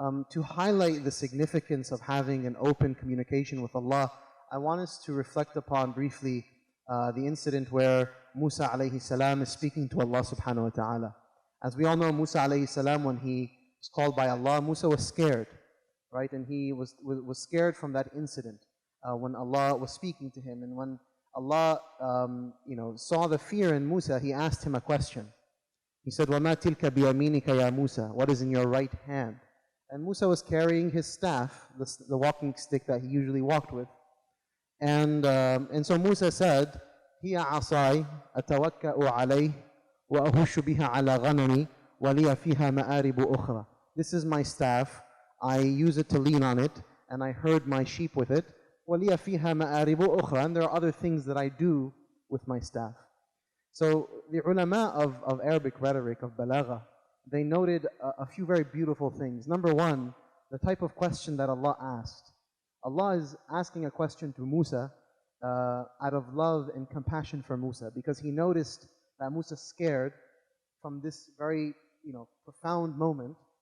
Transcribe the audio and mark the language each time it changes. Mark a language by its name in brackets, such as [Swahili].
[English] To highlight the significance of having an open communication with Allah, I want us to reflect upon briefly the incident where Musa alayhi salam is speaking to Allah subhanahu wa ta'ala. As we all know, Musa alayhi salam, when he was called by Allah, Musa was scared, right? And he was scared from that incident when Allah was speaking to him. And when Allah saw the fear in Musa, He asked him a question. He said, [Arabic] وَمَا تِلْكَ بِيَمِينِكَ يَا [English] Musa? What is in your right hand? And Musa was carrying his staff, the walking stick that he usually walked with. [Arabic] And so Musa said, هِيَ عَصَاي أَتَوَكَّأُ عَلَيْهِ وَأَهُشُّ بِهَا عَلَى غَنَمِي وَلِيَ فِيهَا مَآرِبُ أُخْرَى. [English] This is my staff. I use it to lean on it, and I herd my sheep with it. [Arabic] وَلِيَ فِيهَا مَآرِبُ أُخْرَى. [English] And there are other things that I do with my staff. So the ulama of Arabic rhetoric, of balagha, they noted a few very beautiful things. Number one, the type of question that Allah asked. Allah is asking a question to Musa out of love and compassion for Musa, because He noticed that Musa is scared from this very profound moment.